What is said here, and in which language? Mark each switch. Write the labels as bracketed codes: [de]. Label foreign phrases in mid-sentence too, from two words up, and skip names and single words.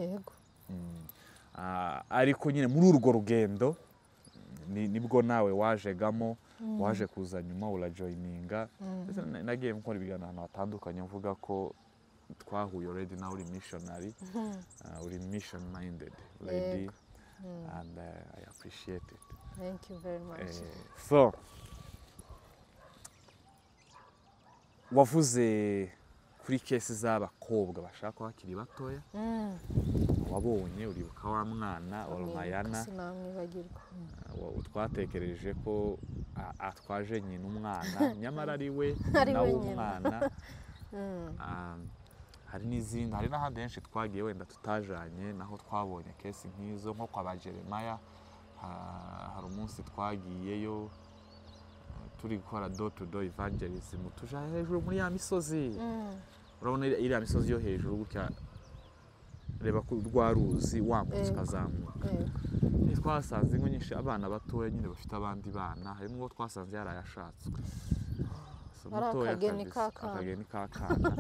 [rw] Ariko nyine muri urwo rugendo nibwo nawe wajegamo, waje kuza nyuma urajoyininga. Nagiye gukora ibiganiro ahantu hatandukanye, mvuga ko twahuye already, nawe uri missionary, uri [en] mission minded lady, and I appreciate it. Thank you very much. [rw] So wavuze kuri kesi z'abakobwa bashaka ko hakiri batoya, wabonye uribuka wa mwana Olmayana, twatekereje ko atwaje nyina umwana, nyamara ari we nawe umwana. Hari n'izindi, hari n'ahandi henshi twagiye wenda tutajanye, naho twabonye kesi nk'izo, nko kwa Jeremiah. Hari umunsi twagiyeyo turi gukora [en] door to door evangelism, [rw] tuja hejuru muri ya misozi. Urabona iriya misozi yo hejuru gutya, reba ku rwaruzi wambutse ukazamuka. Twasanze ingo nyinshi abana batoya nyine bafite abandi bana, hari n'uwo twasanze yarayashatswe. Akageni k'akana.